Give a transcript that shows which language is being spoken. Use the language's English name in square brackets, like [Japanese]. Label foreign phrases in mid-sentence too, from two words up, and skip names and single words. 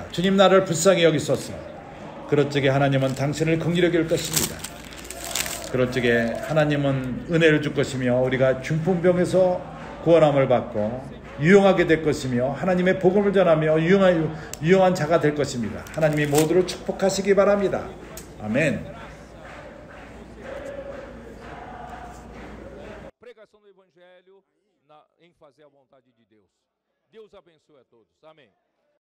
[Korean] 주님 나를 불쌍히 여기소서. 그럴 적에 하나님은 당신을 긍휼히 여길 것입니다. 그럴 적에 하나님은 은혜를 줄 것이며 우리가 중풍병에서 구원함을 받고 유용하게 될 것이며 하나님의 복음을 전하며 유용한 자가 될 것입니다. 하나님이 모두를 축복하시기 바랍니다. 아멘. [Portuguese] Pregação do Evangelho em fazer a vontade de Deus. Deus abençoe a todos. Amém.